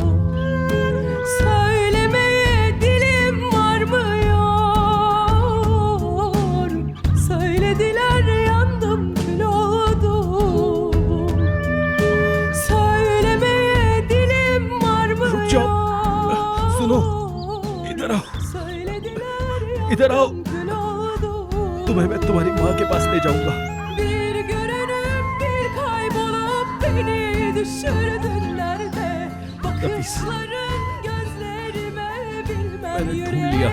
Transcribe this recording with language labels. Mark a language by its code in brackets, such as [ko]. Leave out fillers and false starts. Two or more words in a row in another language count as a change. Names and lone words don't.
[tr] Söylemeye dilim varmıyor. Söylediler yandım kül oldum. Söylemeye dilim varmıyor. [hi] रुक जाओ, सुनो, इधर आओ, [tr] Söylediler [hi] इधर आओ। [tr] yandım kül oldum. [hi] तुम्हें मैं तुम्हारी माँ के पास ले जाऊंगा। [tr] Bir görünüp bir kaybolup beni düşürdüler de bakışların gözlerime bilmem Beni Tulya.